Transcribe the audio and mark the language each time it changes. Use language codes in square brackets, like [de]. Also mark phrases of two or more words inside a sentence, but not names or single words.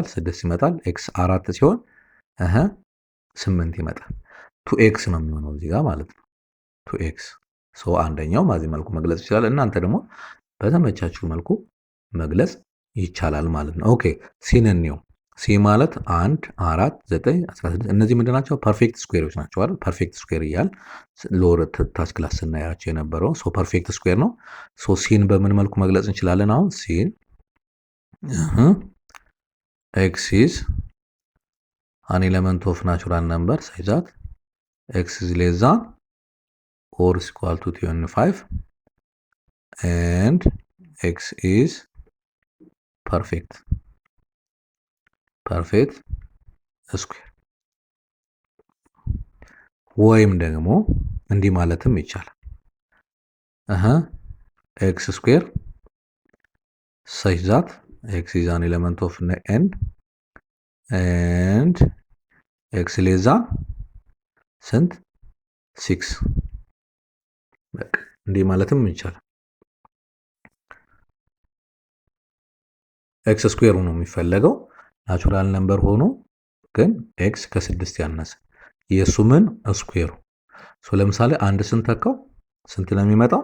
[am] 6 ይመጣል። x 4 ሲሆን 8 ይመጣል። 2x ነው የሚሆነው እዚህ ጋር ማለት ነው። 2x ሶ አንደኛው በዚህ መልኩ መግለጽ ይችላል። እናንተ ደግሞ በተመቻችሁ መልኩ መግለጽ ይቻላል ማለት ነው። ኦኬ ሲንኒው ሲ ማለት 1 4 9 16 እነዚህ ምንድን ናቸው? [en] perfect squares [am] ናቸው አይደል? [en] perfect square [am] እያል ሎወር ታች ክላስ ስናያቸው የነበረው ሶ [en] perfect square [am] ነው። ሶ ሲን በምን መልኩ መግለጽ እንችላለን? [en] አሁን ሲን x is an element of natural number such that x is less than or is equal to 25 and x is perfect [am] ስኩዌር ወይም ደግሞ እንዲህ ማለትም ይቻላል [en] x square such that x is an element of n and x less than [am] ስንት 6 በቃ እንዲህ ማለትም ይቻላል። [en] x square [am] ሆኖ የሚፈለገው [en] natural number [am] ሆኖ ግን ኤክስ ከ6 ያነሰ የሱ ምን ስኩዌሩ ለምሳሌ አንድ ስንተካው ስንት ነው የሚመጣው?